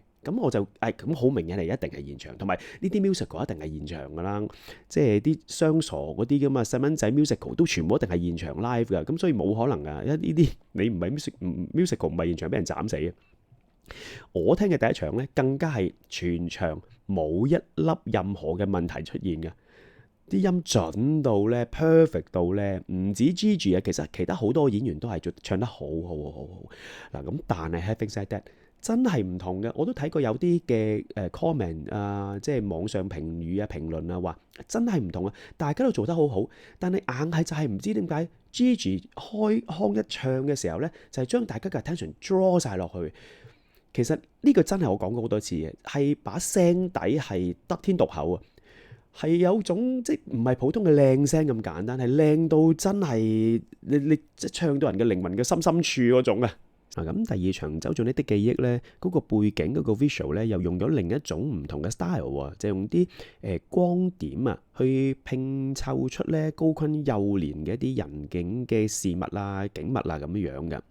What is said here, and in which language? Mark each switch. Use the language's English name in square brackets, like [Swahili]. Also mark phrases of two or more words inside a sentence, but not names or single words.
[Cantonese] 咁我就咁好明顯係一定係現場，同埋呢啲 musical 一定係現場噶啦，即係啲雙傻嗰啲噶嘛，細蚊仔 musical 都全部一定係現場 live 噶，咁所以冇可能噶，因為呢啲你唔係 musical 唔係現場俾人斬死嘅。我聽嘅第一場咧，更加係全場冇一粒任何嘅問題出現嘅，啲音準到咧 perfect 到咧，唔止 Gigi 啊，其實其他好多演員都係唱得好嗱，咁但係 [English] having said that， [Cantonese] 真係唔同嘅，我都睇過有啲嘅comment 啊，即係網上評語啊、評論啊，話真係唔同啊，大家都做得好好，但係硬係就係唔知點解 Gigi 開腔一唱嘅時候咧，就係將大家嘅 [English] attention draw [Cantonese] 晒落去。其實呢個真係我講過好多次嘅，係把聲底係得天獨厚啊，係有種即係唔係普通嘅靚聲咁簡單，係靚到真係你即係唱到人嘅靈魂嘅深處嗰種啊！咁第二場走進呢啲記憶咧，嗰個背景嗰個 visual 咧，又用咗另一種唔同嘅 style 喎，就用啲光點啊，去拼湊出咧高坤幼年嘅一啲人景嘅事物啊、景物啊咁樣樣嘅。